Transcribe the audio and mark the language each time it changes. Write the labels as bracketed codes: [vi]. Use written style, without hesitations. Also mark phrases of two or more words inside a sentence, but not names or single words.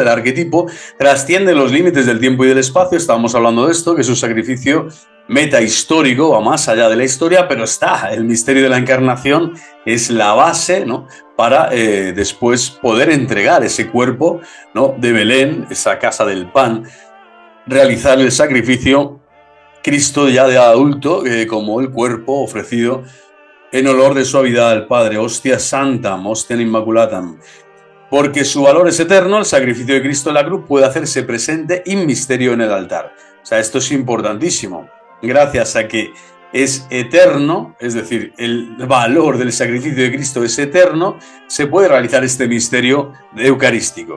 [es] Del arquetipo, trasciende los límites del tiempo y del espacio, estábamos hablando de esto, que es un sacrificio metahistórico, va más allá de la historia, pero está, el misterio de la encarnación es la base, ¿no? Para después poder entregar ese cuerpo, ¿no? De Belén, esa casa del pan, realizar el sacrificio, Cristo ya de adulto, como el cuerpo ofrecido en olor de suavidad al Padre, [la] hostia santam, hostia inmaculatam. [es] Porque su valor es eterno, el sacrificio de Cristo en la cruz puede hacerse presente [la] in misterio [es] en el altar. O sea, esto es importantísimo. Gracias a que es eterno, es decir, el valor del sacrificio de Cristo es eterno, se puede realizar este misterio eucarístico.